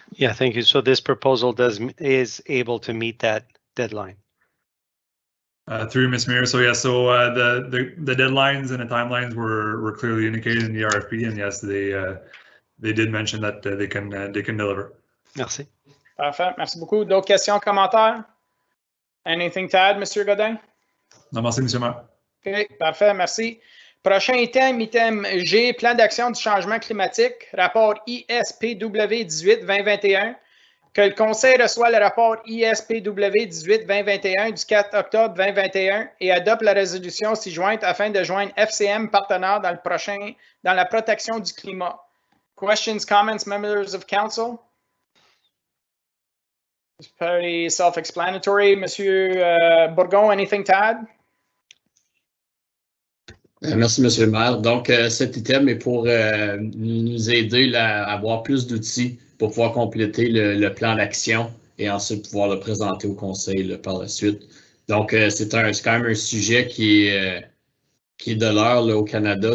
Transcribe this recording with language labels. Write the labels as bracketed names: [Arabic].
[English] Yeah, thank you. So this proposal is able to meet that deadline. Through Ms. Mayor, so yes, so the deadlines and the timelines were clearly indicated in the RFP, and yes, they did mention that they can deliver. [French] Merci. Parfait, merci beaucoup. D'autres questions, commentaires? [English] Anything to add, [French] Monsieur Godin? Non, merci, Monsieur Maire. OK, parfait, merci. Prochain item G, plan d'action du changement climatique, rapport ISPW 18-2021. Que le Conseil reçoit le rapport ISPW 18-2021 du 4 octobre 2021 et adopte la résolution ci-jointe afin de joindre FCM partenaire dans la protection du climat. [English] Questions, comments, members of council? It's pretty self-explanatory. Monsieur Bourgon, anything to add? [French] Merci, Monsieur le maire. Donc, cet item est pour nous aider à avoir plus d'outils pour pouvoir compléter le plan d'action et ensuite pouvoir le présenter au conseil là, par la suite. Donc, c'est quand même un sujet qui est de l'heure au Canada.